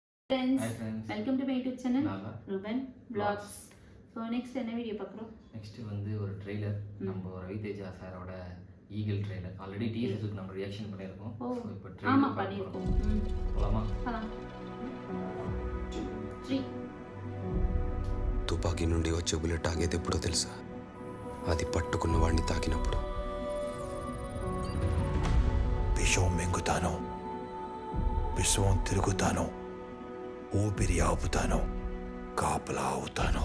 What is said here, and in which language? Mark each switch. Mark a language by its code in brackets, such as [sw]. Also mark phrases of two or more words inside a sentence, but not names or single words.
[en] friends. Hi friends. Welcome to my YouTube channel. Nala. [ta] Ruben Vlogs. [en] So next [ta] என்ன வீடியோ பார்க்குறோம்? நெக்ஸ்ட் வந்து ஒரு ட்ரெய்லர் நம்ம ரவிதேஜா சாரோட ஈகிள் ட்ரெய்லர். ஆல்ரெடி டீசருக்கு நம்ம ரியாக்ஷன் பண்ணியிருக்கோம். ஸோ இப்போ ஆமா ட்ரெய்லர் பண்ணியிருக்கோம். போலாமா? போலாம். 3 [te] తుపాకీ నుండి వచ్చే బుల్లెట్ ఆగేది ఎప్పుడో తెలుసా? అది పట్టుకున్న వాడిని తాకినప్పుడు. విషం మింగుతాను, విశ్వం తిరుగుతాను, ఊపిరి ఆపుతాను, కాపలా అవుతాను.